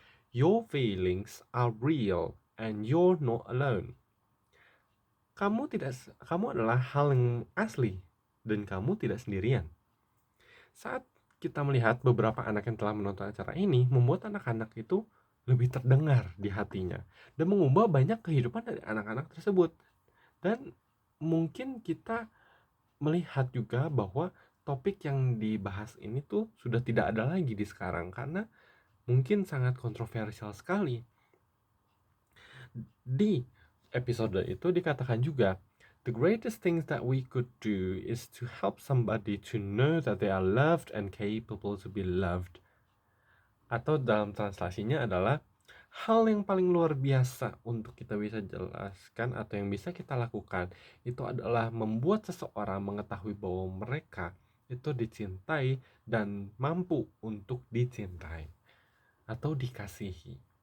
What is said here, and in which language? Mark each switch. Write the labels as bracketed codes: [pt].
[en] Your feelings are real and you're not alone. [id] Kamu adalah hal yang asli dan kamu tidak sendirian. Saat kita melihat beberapa anak yang telah menonton acara ini, membuat anak-anak itu lebih terdengar di hatinya dan mengubah banyak kehidupan dari anak-anak tersebut. Dan mungkin kita melihat juga bahwa topik yang dibahas ini tuh sudah tidak ada lagi di sekarang karena mungkin sangat kontroversial sekali. Di episode itu dikatakan juga, [en] the greatest things that we could do is to help somebody to know that they are loved and capable to be loved. [id] Atau dalam translasinya adalah, hal yang paling luar biasa untuk kita bisa jelaskan atau yang bisa kita lakukan itu adalah membuat seseorang mengetahui bahwa mereka itu dicintai dan mampu untuk dicintai atau dikasihi.